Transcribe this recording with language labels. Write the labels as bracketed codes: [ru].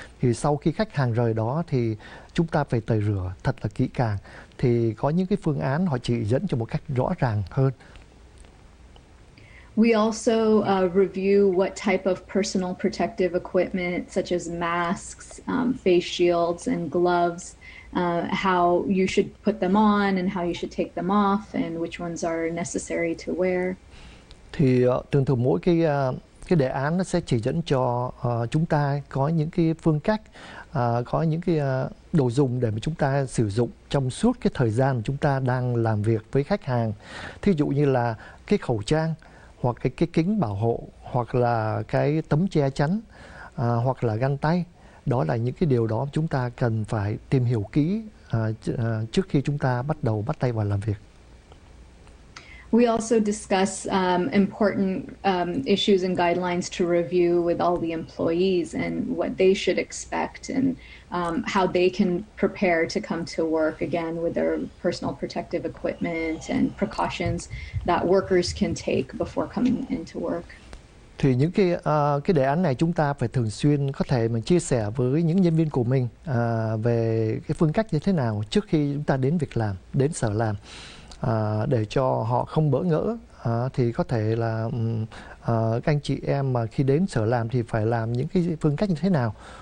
[vi] Thì sau khi khách hàng rời đó thì chúng ta phải tẩy rửa thật là kỹ càng. Thì có những cái phương án họ chỉ dẫn cho một cách rõ ràng hơn. [en] We also review what type of personal protective equipment, such as masks, face shields, and gloves, how you should put them on and how you should take them off, and which ones are necessary to wear. [vi] Thì thường thường mỗi cái đề án nó sẽ chỉ dẫn cho chúng ta có những cái phương cách, có những cái đồ dùng để mà chúng ta sử dụng trong suốt cái thời gian mà chúng ta đang làm việc với khách hàng. Thí dụ như là cái khẩu trang, hoặc cái kính bảo hộ, hoặc là cái tấm che chắn, hoặc là găng tay. Đó là những cái điều đó chúng ta cần phải tìm hiểu kỹ trước khi chúng ta bắt tay vào làm việc. [en] We also discuss important issues and guidelines to review with all the employees and what they should expect, and how they can prepare to come to work, again with their personal protective equipment and precautions that workers can take before coming into work. [vi] Thì những cái đề án này chúng ta phải thường xuyên có thể mà chia sẻ với những nhân viên của mình về cái phương cách như thế nào trước khi chúng ta đến đến sở làm, để cho họ không bỡ ngỡ. Thì có thể là các anh chị em mà khi đến sở làm thì phải làm những cái phương cách như thế nào.